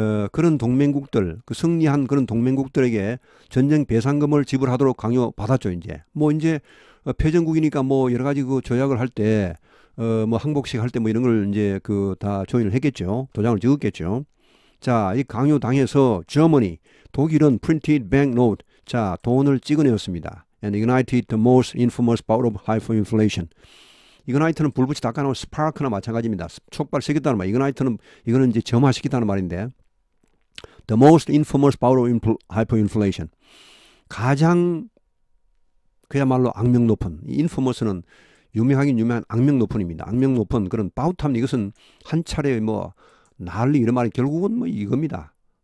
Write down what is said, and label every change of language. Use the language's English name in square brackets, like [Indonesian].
[Korean] 그런 동맹국들, 승리한 그런 동맹국들에게 전쟁 배상금을 지불하도록 강요받았죠. 이제 패전국이니까 뭐 여러 가지 조약을 할 때, 뭐 항복식 할 때 뭐 이런 걸 이제 다 조인을 했겠죠. 도장을 찍었겠죠. 자, 이 강요당해서 Germany, 독일은 [English] printed banknote, [Korean] 자, 돈을 찍어내었습니다. [English] And ignited the most infamous bout of hyperinflation. [Korean] 이그나이트는 불붙이 닦아놓은 스파크나 마찬가지입니다. 촉발시켰다는 말. 이거는 이제 점화시켰다는 말인데. [English] The most infamous bout of hyperinflation. [Korean] 가장 그야말로 악명 높은, 이 infamous는 유명하긴 유명한 악명 높은입니다. 악명 높은 그런 바우탐, 이것은 한 차례 뭐 난리 이런 말이 결국은 뭐 이겁니다.